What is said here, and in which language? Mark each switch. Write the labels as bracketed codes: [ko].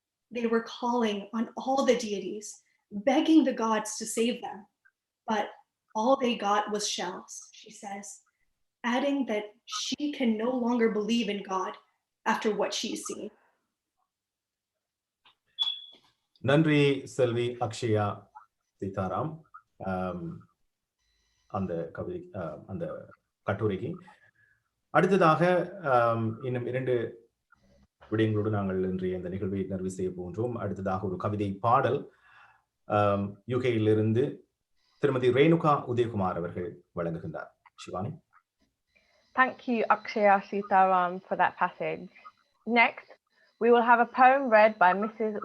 [en] They were calling on all the deities, begging the gods to save them, but all they got was shells, she says, adding that she can no longer believe in God after what she's seen. [ta] நன்றி செல்வி அக்ஷயா சீதாராம் அந்த கவிதை அந்த கட்டுரைக்கு. அடுத்ததாக இன்னும் 2 விடயங்களோடு நாங்கள் இன்றைய இந்த நிகழ்வை நிறைவு செய்ய போன்றோம். அடுத்ததாக ஒரு கவிதை பாடல் யூகேயிலிருந்து திருமதி ரேணுகா உதயகுமார் அவர்கள் வழங்குகின்றார். Shivani. [en] Thank you, Akshaya Sitaram, for that passage. Next, we will have a poem read by Mrs.